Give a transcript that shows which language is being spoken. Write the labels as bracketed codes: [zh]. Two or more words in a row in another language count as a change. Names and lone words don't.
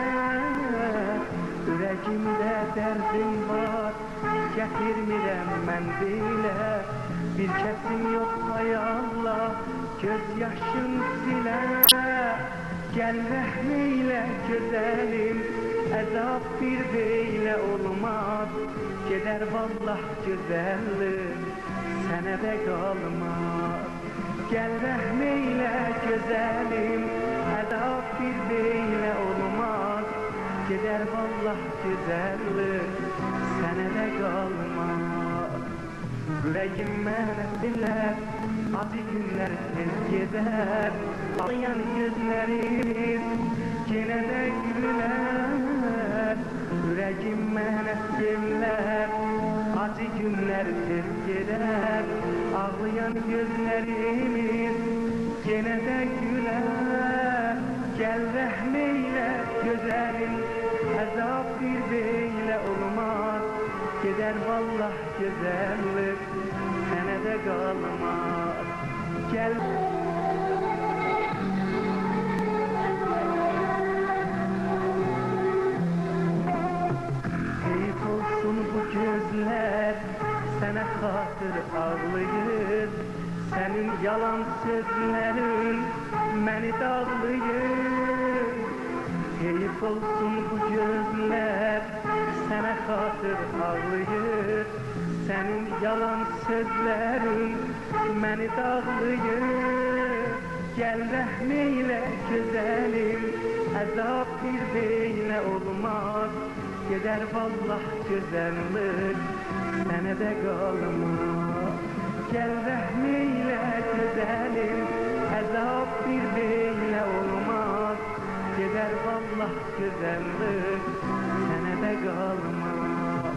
[tr] Yüreğimde derdim var, [az] getirmirəm mən dilə. [tr] Bir kesim yok hay Allah, gözyaşım bile. Gel rəhmeyle güzelim, əzab bir beyle olmaz. [az] Gedər vallah güzellik, sənə də qalmaz. [tr] Gel rəhmeyle güzelim, əzab bir beyle olmaz. [az] Gedər vallah güzellik, sənə də qalmaz. Yüreğim mənə dilər, acı günler tez gedər. [tr] Ağlayan gözlerimiz gene de güler. [az] Yüreğim mənə dilər, acı günler tez gedər. [tr] Ağlayan gözlerimiz gene de güler. Gel rəhmeyle güzelim, əzab bir beyle olmaz. [az] Gedər vallah güzellik, sənə də qalmaz. Gel heyf olsun bu gözler, sənə xatır ağlayır. [tr] Senin yalan sözlerin beni dağlayır. Heyif olsun bu gözler, sana hatır ağlayır. Senin yalan sözlerin beni dağlayır. Gel rəhmeyle güzelim, əzab bir beyle olmaz. [az] Gedər vallah güzellik, sənə də qalmaz. [tr] Gel rəhmeyle güzelim, əzab bir beyle olmaz. [az] Gedər vallah güzellik, sənə də qalmaz.